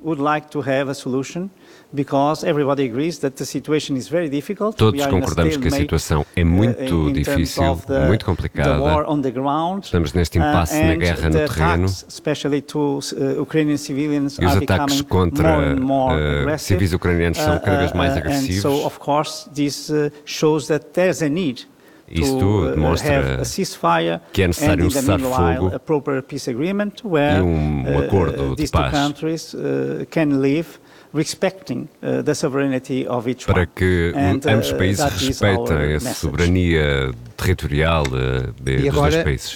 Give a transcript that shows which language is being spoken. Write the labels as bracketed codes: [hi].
[en] Would like to have a solution because everybody agrees that the situation is very difficult. [pt] Todos concordamos que a situação é muito difícil, muito complicada. Estamos neste impasse na guerra no terreno. E os ataques contra civis ucranianos são cada vez mais agressivos. [en] And so of course this shows that there's a need. [pt] Isto demonstra que é necessário um cessar-fogo e um acordo de paz para que ambos os países respeitem a soberania territorial dos dois países.